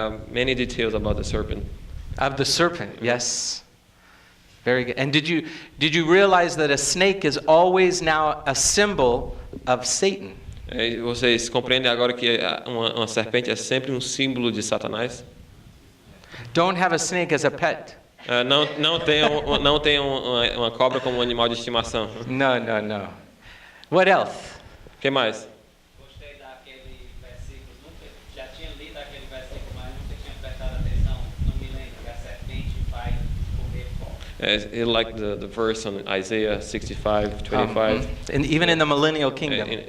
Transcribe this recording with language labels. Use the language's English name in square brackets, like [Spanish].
[English] Many details about the serpent. Of the serpent, yes. Very good. And did you realize that a snake is always now a symbol of Satan? [Portuguese] Vocês compreendem agora que uma serpente é sempre um símbolo de Satanás? [English] Don't have a snake as a pet. [Portuguese] Não tenham uma cobra como um animal de estimação. [English] No. What else? [Portuguese] O que mais? Gostei daquele versículo, já tinha lido aquele versículo, mas nunca tinha prestado atenção, não me lembro, que a serpente vai comer pó. [English] He liked the verse on Isaiah 65:25. And even in the millennial kingdom.